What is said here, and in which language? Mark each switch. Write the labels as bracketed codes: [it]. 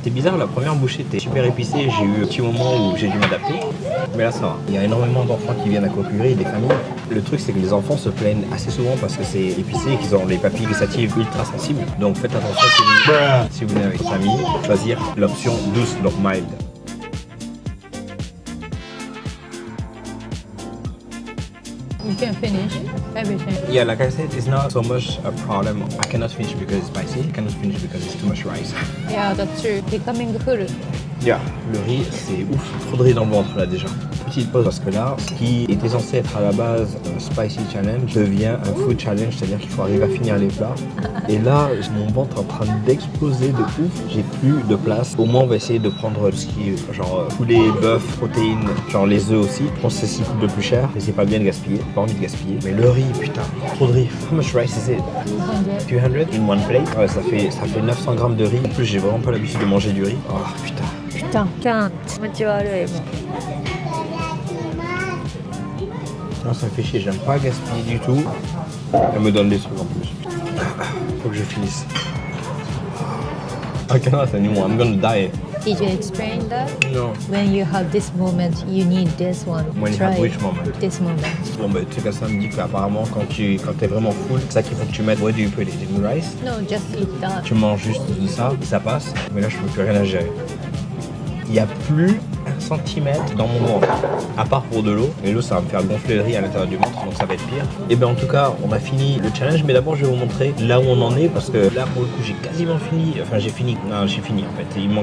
[fr] C'est bizarre, la première bouchée était super épicée. J'ai eu un petit moment où j'ai dû m'adapter. Mais là, ça va. Il y a énormément d'enfants qui viennent à Kokuguri, des familles. Le truc, c'est que les enfants se plaignent assez souvent parce que c'est épicé et qu'ils ont les papilles gustatives ultra sensibles. Donc faites attention si vous venez avec votre famille, choisir l'option douce, donc mild. [en] You can finish everything. Yeah, like I said, it's not so much a problem. I cannot finish because it's spicy. I cannot finish because it's too much rice. Yeah, that's true. Becoming full. [fr] Yeah, le riz, c'est ouf. Trop de riz dans le ventre là déjà. Petite pause parce que là, ce qui était censé être à la base un spicy challenge devient un food challenge, c'est-à-dire qu'il faut arriver à finir les plats. Et là, mon ventre est en train d'exploser de ouf. J'ai plus de place. Au moins, on va essayer de prendre ce qui est genre poulet, bœuf, protéines, genre les œufs aussi. Je pense que c'est ce qui coûte le plus cher. Mais c'est pas bien de gaspiller. J'ai pas envie de gaspiller. Mais le riz, putain, trop de riz. [en] How much rice is it? 200 in one plate. [fr] Ouais, ça fait 900 grammes de riz. En plus, j'ai vraiment pas l'habitude de manger du riz. Oh putain. [ja] Putain, can't. 気持ち悪いもん。 [fr] Non, ça me fait chier, j'aime pas gaspiller du tout. Elle me donne des trucs en plus. Faut que je finisse. [en] I cannot anymore, I'm gonna die. Did you explain that? No. When you have this moment, you need this one. When you Try have which moment? This moment. [fr] Bon bah tu sais que ça me dit qu'apparemment quand t'es vraiment full, c'est ça qu'il faut que tu mettes. [en] What do you put it in rice? No, just eat that. [fr] Tu manges juste ça, ça passe. Mais là je peux plus rien à gérer. Il n'y a plus 1 centimètre dans mon ventre, à part pour de l'eau. Et l'eau, ça va me faire gonfler le riz à l'intérieur du ventre, donc ça va être pire. Et bien en tout cas, on a fini le challenge, mais d'abord je vais vous montrer là où on en est, parce que là pour le coup j'ai quasiment fini, enfin j'ai fini en fait.